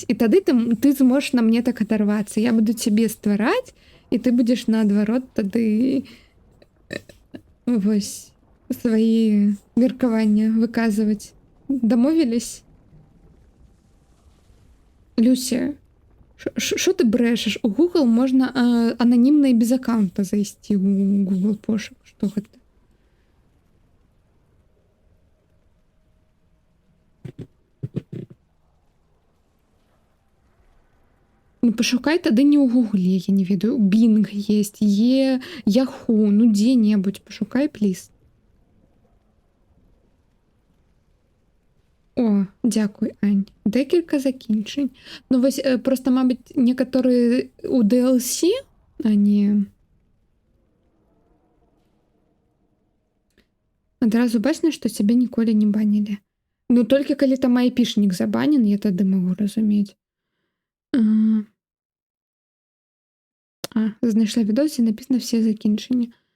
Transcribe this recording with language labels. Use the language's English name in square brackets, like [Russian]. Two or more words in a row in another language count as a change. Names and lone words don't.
[Belarusian] І тады ты зможаш на мне так адарвацца. Я буду цябе ствараць, і ты будзеш наадварот тады вось свае меркавання выказваць. [Ukrainian] Дамовілись? Люся, що ти брешеш? [Belarusian] У Google можна анонімно і без аккаунта зайсці у Google пошук. Што гэта? Ну, пошукай тады не ў Гугле, я не ведаю. Bing есть, Yahoo, ну дзе-небудзь пошукай, плиз. О, дзякуй, Ань. [Ukrainian] Декілька закінчень. Ну, [Belarusian] вось, просто, мабыць, некаторыя у DLC, а не... Адразу бачна, што цябе ніколі не банілі. Ну, толькі калі там айпішнік забанен, я тады магу разумець. [Ukrainian] Знайшла відос і напісана все закінчення.